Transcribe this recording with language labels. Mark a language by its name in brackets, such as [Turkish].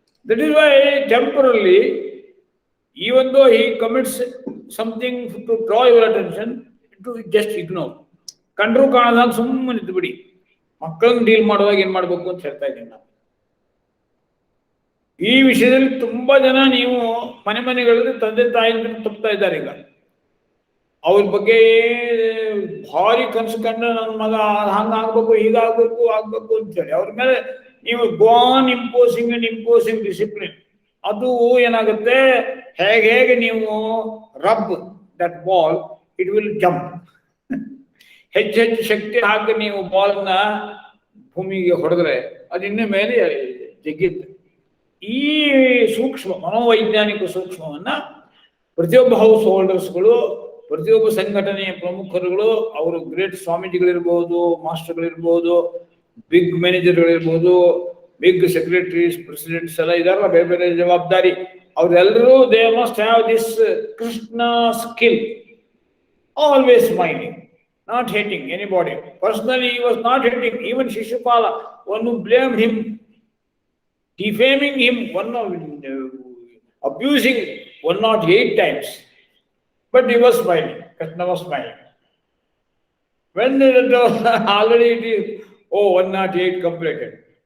[English] That is why temporarily even though he commits something to draw your attention, to just ignore. [Kannada] ಕಂಡ್ರು ಕಾಣದಾಗ ಸುಮ್ಮನೆ ಇದ್ದು ಬಿಡಿ. ಮಕ್ಕಳನ್ನ deal ಮಾಡುವಾಗ ಏನ್ ಮಾಡ್ಬೇಕು ಅಂತ ಹೇಳ್ತಾ ಇದ್ದೀನಿ ನಾನು. ಈ ವಿಷಯದಲ್ಲಿ ತುಂಬಾ ಜನ ನೀವು ಮನೆಗಳಲ್ಲಿ ತಂದೆ ತಾಯಿಯಿಂದ ತಪ್ತಾ ಇದ್ದಾರೆ. ಈಗ ಅವ್ರ ಬಗ್ಗೆ ಭಾರಿ ಕನಸು ಕಂಡು ನನ್ನ ಮಗ ಹಂಗಾಗ್ಬೇಕು ಹೀಗಾಗ್ಬೇಕು ಆಗ್ಬೇಕು ಅಂತ ಹೇಳಿ ಅವ್ರ ಮೇಲೆ ನೀವು [English] Gone imposing discipline. [Kannada] ಅದು ಏನಾಗುತ್ತೆ, ಹೇಗೆ ನೀವು [English] Rub that ball, it will jump. [Kannada] ಹೆಚ್ಚು ಶಕ್ತಿ ಹಾಕಿ ನೀವು ಬಾಲ್ನ ಭೂಮಿಗೆ ಹೊಡೆದ್ರೆ ಅದು ಇನ್ನು ಮೇಲೆ ಜಗ್ಗಿತ್ತು. ಈ ಸೂಕ್ಷ್ಮ ಮನೋವೈಜ್ಞಾನಿಕ ಸೂಕ್ಷ್ಮವನ್ನ ಪ್ರತಿಯೊಬ್ಬ ಹೌಸ್ ಹೋಲ್ಡರ್ಸ್ಗಳು, ಪ್ರತಿಯೊಬ್ಬ ಸಂಘಟನೆಯ ಪ್ರಮುಖರುಗಳು, ಅವರು great ಸ್ವಾಮೀಜಿಗಳಿರ್ಬೋದು, ಮಾಸ್ಟರ್ಗಳಿರ್ಬೋದು, big ಮ್ಯಾನೇಜರ್ಗಳಿರ್ಬೋದು, big secretaries, presidents ಎಲ್ಲ ಇದಾರಲ್ಲ, ಬೇರೆ ಬೇರೆ ಜವಾಬ್ದಾರಿ, ಅವರೆಲ್ಲರೂ [English] They must have this Krishna skill. Always smiling, not hating anybody. Personally, he was not hating even Shishupala, one who blamed him, defaming him, one of abusing 108 times. But he was smiling, Krishna was smiling. When already it is, 108 completed.